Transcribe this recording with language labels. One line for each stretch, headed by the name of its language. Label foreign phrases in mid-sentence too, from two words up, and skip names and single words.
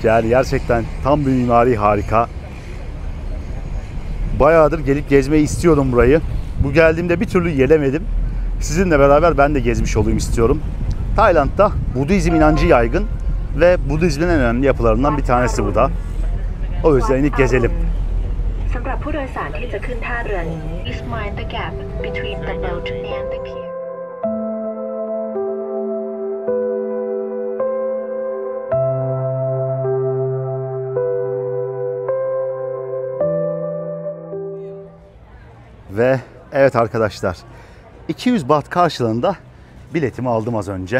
Turkish: Yani gerçekten tam bir mimari harika. Bayağıdır gelip gezmeyi istiyordum burayı. Bu geldiğimde bir türlü gelemedim. Sizinle beraber ben de gezmiş olayım istiyorum. Tayland'da Budizm inancı yaygın ve Budizmin en önemli yapılarından bir tanesi bu da. O yüzden inip gezelim.
Thai: สำหรับผู้โดยสารที่จะขึ้นท่าเรือนี้
English: Please mind the gap between the boat and the pier.
Turkish: Ve evet arkadaşlar, 200 baht karşılığında biletimi aldım az önce.